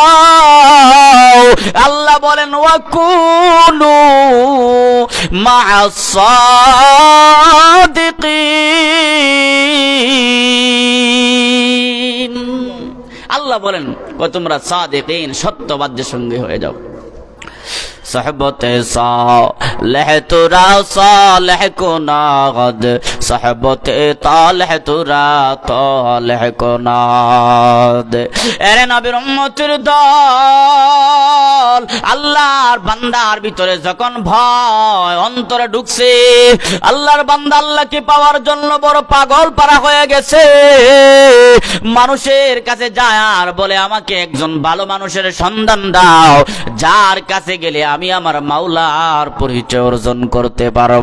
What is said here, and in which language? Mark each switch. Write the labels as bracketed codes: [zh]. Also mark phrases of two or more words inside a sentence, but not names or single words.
[bn] আল্লাহ বলেন [ar] وكونوا مع الصادقين. [bn] আল্লাহ বলেন তোমরা সাদিকিন, সত্যবাদীর সঙ্গে হয়ে যাও। [fa] صحبت صالح ترا صالح كناد، صحبت طالح ترا طالح كناد। [bn] এরে নবীর উম্মতের দল, আল্লাহর বান্দার ভিতরে যখন ভয় অন্তরে ঢুকছে, আল্লাহর বান্দা আল্লাহকে পাওয়ার জন্য বড় পাগল পারা হয়ে গেছে। মানুষের কাছে যায় আর বলে আমাকে একজন ভালো মানুষের সন্ধান দাও, যার কাছে গেলে আমি আমার মাওলার পরিচয় অর্জন করতে পারবো।